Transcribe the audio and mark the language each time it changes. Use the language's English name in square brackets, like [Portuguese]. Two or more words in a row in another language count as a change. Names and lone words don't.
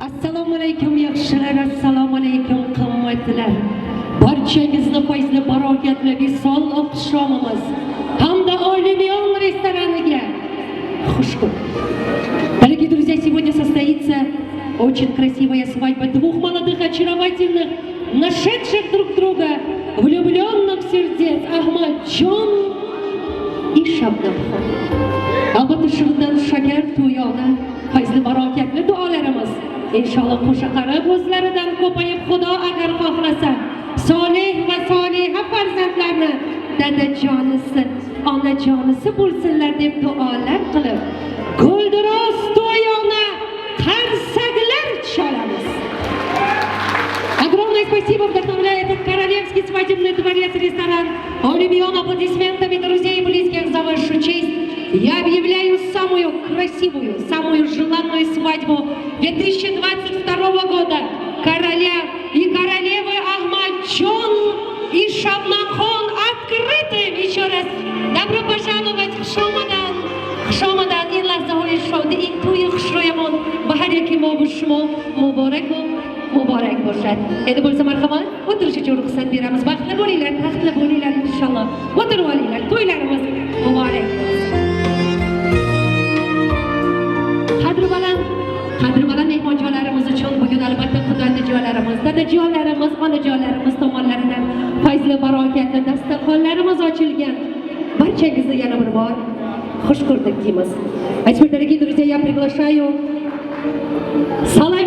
[Uzbek] Assalomu alaykum yaxshilar, assalomu alaykum qimmatlilar. Barchangizni fayzli barakatli visol oqshomimiz hamda Olimion restoraniga xush ko'rdik. [Russian] Дорогие друзья, сегодня состоится очень красивая свадьба двух молодых, очаровательных, нашедших друг друга, влюбленных сердец Ahmadjon и Shabnamxon. [Uzbek] Albatta shundan shakar to'yona fayzli barakatli duolarimiz inshaalloh qo'sha qarab o'zlaridan ko'payib Xudo agar xohlasa solih va soliha farzandlarni dadajonisi, onajonisi bo'lsinlar deb duolar qilib guldiroz to'yona qarsaklar chalamiz. [Russian] Огромное спасибо, вдохновляет этот королевский свадебный дворец ресторан Олимион. Аплодисментами друзей и близких за вашу честь. Я объявляю самую красивую, самую желанную свадьбу 2022 года короля и королевы Ahmadjon и Shabnamxon открытым. Еще раз добро пожаловать в Шомадан. [Tajik] Шомадан ин лаҳзаҳои шодии ин тӯйи хушрӯямон ва ҳар ики мубошмо [Uzbek] muborak bo'lsin. Endi bo'lsa marhamat o'tirish uchun ruxsat beramiz. Baxtli bo'linglar, taxtli bo'linglar inshaalloh. O'tirib olinglar. To'ylarimiz muborak bo'lsin. Qadri baland mehmonjonlarimiz uchun bugun albatta qudratlijonlarimiz, dadajonlarimiz, onajonlarimiz tomonlaridan fayzli barakatli dasturxonlarimiz ochilgan. Barchangizni yana bir bor xush ko'rdik deymiz. [Russian] А теперь, дорогие друзья, я приглашаю